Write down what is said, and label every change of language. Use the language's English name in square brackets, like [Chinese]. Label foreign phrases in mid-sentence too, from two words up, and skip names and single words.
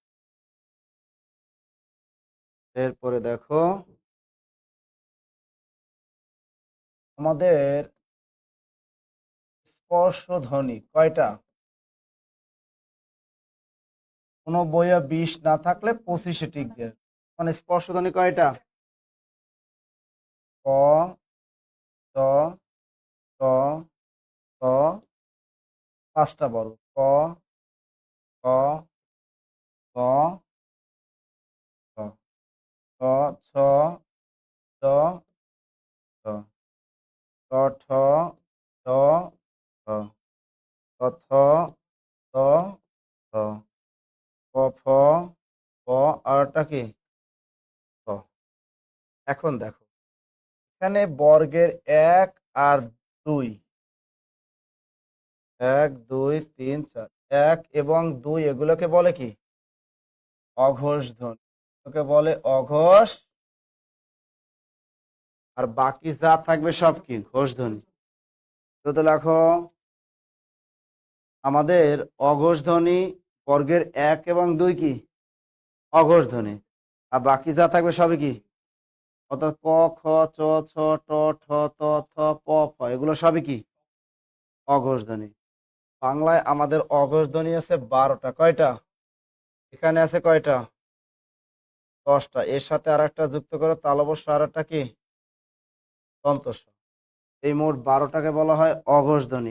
[Bangla] এরপরে দেখো, আমাদের স্পর্শ ধ্বনি কয়টা? কোনো বইয়ে 20 না থাকলে 25-এ টিক দেয়। মানে স্পর্শ ধ্বনি কয়টা? ক, চ, ট, ত, 5টা বড়। ক, খ, গ, ঘ, চ, ছ, চ, ছ, ট, ঠ, ড, ঢ, ত, থ, ত, থ, প, ফ, প, আরটা কি? থ। এখন দেখো, এখানে বর্গের 1 আর 2, 1 2 3 4, 1 এবং 2 এগুলোকে বলে কি? অঘোষ ধ্বনি। ওকে বলে অঘোষ। আর বাকি যা থাকবে সব কি? ঘোষ ধ্বনি। তো লেখো, আমাদের অঘোষ ধ্বনি বর্গের 1 এবং 2 কি? অঘোষ ধ্বনি। আর বাকি যা থাকবে সবই কি? অর্থাৎ ক, খ, চ, ছ, ট, ঠ, ত, থ, প, ফ এগুলো সবই কি? অঘোষ ধ্বনি। বাংলায় আমাদের অঘোষ ধ্বনি আছে 12টা। কয়টা? এখানে আছে কয়টা? 10টা। এর সাথে আর একটা যুক্ত করে তালবস্য আর একটা কি? দন্তস্ব। এই মোট 12টাকে বলা হয় অঘোষ ধ্বনি।